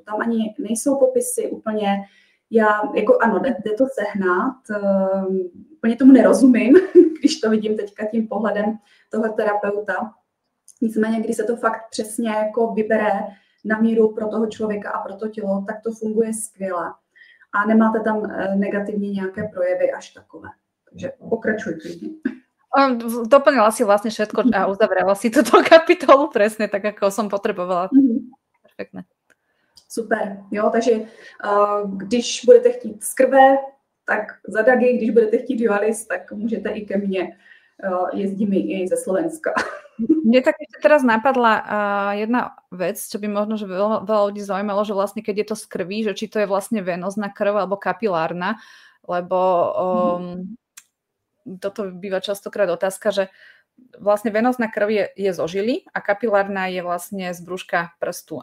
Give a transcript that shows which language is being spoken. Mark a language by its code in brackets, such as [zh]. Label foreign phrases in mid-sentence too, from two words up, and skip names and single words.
[cs] Tam ani nejsou popisy úplně, ano, jde to sehnat, úplně tomu nerozumím, když to vidím teďka tím pohledem toho terapeuta. Nicméně, když se to fakt přesně jako vybere na míru pro toho člověka a pro to tělo, tak to funguje skvěle. A nemáte tam negativně nějaké projevy až takové. Takže pokračuj. [sk] Doplnila si vlastne všetko a uzavrela si túto kapitolu presne tak, ako som potrebovala. Perfektné. Super, [cs] jo, takže když budete chtít z krve, tak za Dagi, když budete chtít Joalis, tak můžete i ke mně. Jezdíme i ze Slovenska. [sk] Mne tak ešte teraz napadla jedna vec, čo by možno, že veľa ľudí zaujímalo, že vlastne keď je to z krvi, že či to je vlastne venózna krv alebo kapilárna, lebo toto býva častokrát otázka, že vlastne venózna krv je zo žily a kapilárna je vlastne z brúška prstu.